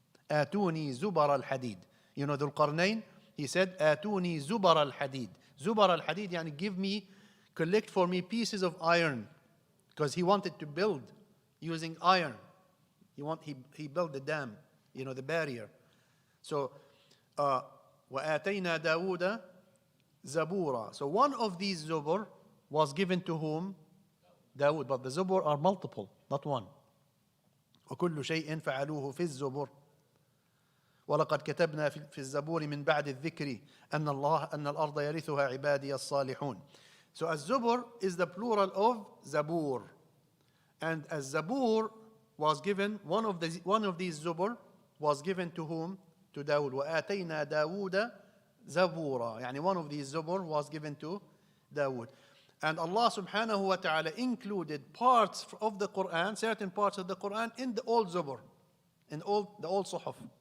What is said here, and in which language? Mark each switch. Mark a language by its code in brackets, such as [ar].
[ar] آتوني زبر الحديد. [en] Dhul Qarnayn, he said, [ar] آتوني زبر الحديد. [en] Zubar al-hadid, yani collect for me pieces of iron. Because he wanted to build using iron. He built the dam, the barrier. [ar] So, وَآتَيْنَا دَاوُودَ زَبُورًا. [en] So one of these zubur was given to whom? Dawood. But the zubur are multiple, not one. [ar] وَكُلُّ شَيْءٍ فَعَلُوهُ فِي الزُّبُرِ. ولقد كتبنا في الزبور من بعد الذكر أن الأرض يرثها عبادي الصالحون. [en] So الزبور is the plural of Zabur. And الزبور was given, one of these Zubur was given to whom? To Dawood. [ar] وآتينا داوود زبورا. [en] يعني one of these Zubur was given to Dawood. And Allah subhanahu wa ta'ala included parts of the Quran, certain parts of the Quran in the old Zubur, in the old Suhuf.